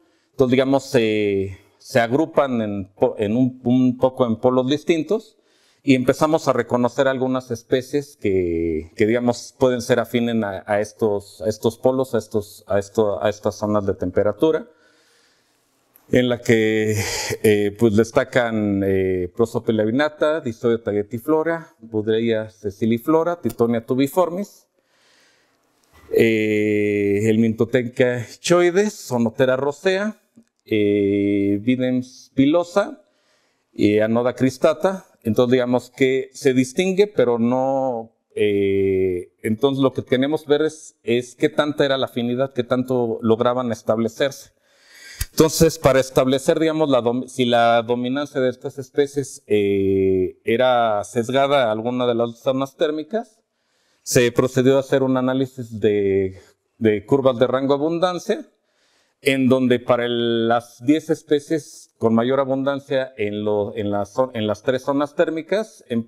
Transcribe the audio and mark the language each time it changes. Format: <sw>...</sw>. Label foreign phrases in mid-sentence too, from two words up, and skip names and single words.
<es>Entonces, digamos, se agrupan un poco en polos distintos y empezamos a reconocer algunas especies que digamos, pueden ser afines a estos polos, a estas zonas de temperatura, en la que pues destacan Prosopis laevinata, Distoia tagetiflora, Buddleia sessiliflora, Tithonia tubiformis, Helminthoteca choides, Sonotera rosea, Videns pilosa y Anoda cristata. Entonces digamos que se distingue, pero no... entonces lo que queremos ver es qué tanta era la afinidad, qué tanto lograban establecerse. Entonces, para establecer, digamos, si la dominancia de estas especies era sesgada a alguna de las zonas térmicas, se procedió a hacer un análisis de curvas de rango de abundancia, en donde para las 10 especies con mayor abundancia en las tres zonas térmicas,</es>